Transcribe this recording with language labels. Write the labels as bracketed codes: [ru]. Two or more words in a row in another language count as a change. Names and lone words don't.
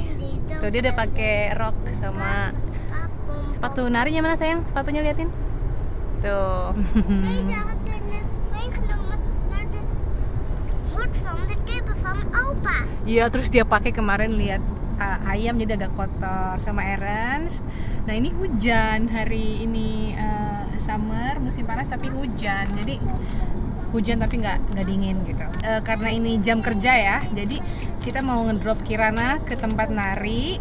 [id] Tuh dia udah pakai rok sama sepatu narinya, mana sayang? Sepatunya liatin. Tuh. [nl] Deze had er net meegenomen naar de hut van de kippen van opa. [id] Iya, terus dia pakai kemarin lihat ayam jadi agak kotor sama Ernst. Nah ini hujan hari ini, summer musim panas tapi hujan, jadi hujan tapi nggak dingin gitu. Karena ini jam kerja ya, jadi kita mau ngedrop Kirana ke tempat nari.